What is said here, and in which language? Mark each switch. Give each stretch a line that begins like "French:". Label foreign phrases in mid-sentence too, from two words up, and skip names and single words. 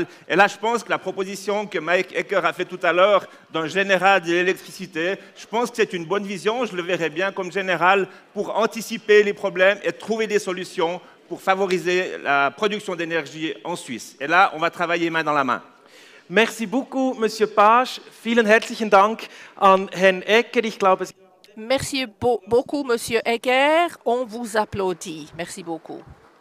French: Et là, je pense que la proposition que Mike Ecker a fait tout à l'heure d'un général de l'électricité, je pense que c'est une bonne vision. Je le verrais bien comme général pour anticiper les problèmes et trouver des solutions pour favoriser la production d'énergie en Suisse. Et là, on va travailler main dans la main. Merci beaucoup, Monsieur Page.
German: Vielen herzlichen Dank an Herrn Ecker. Ich glaube,
French: Merci beaucoup, Monsieur Egger. On vous applaudit. Merci beaucoup.